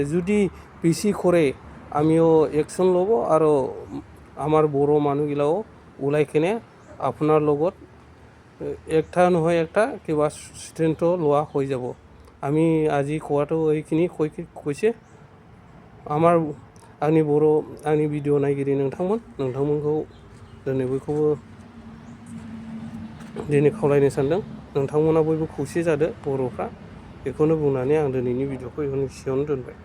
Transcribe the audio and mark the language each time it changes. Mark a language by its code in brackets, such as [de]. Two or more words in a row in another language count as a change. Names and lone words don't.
[as] যদি বেছি কৰে আমিও একশ্যন ল'ব আৰু আমাৰ বড়ো মানুহগিলাও ওলাই কিনে আপোনাৰ লগত একটা নহয় একটা কিবা সিদ্ধান্ত লোৱা হৈ যাব। আমি আজি কোৱাটো এইখিনি কৈছে। [brx] आंनि भिडिअ नायगिरि नोंथांमोनखौ दिनै बयखौबो दिनै खावलायनो सानदों, नोंथांमोना बयबो खौसे जादो बर'फ्रा। बेखौनो बुंनानै आं दिनैनि भिडिअखौ एसेयावनो दोनबाय।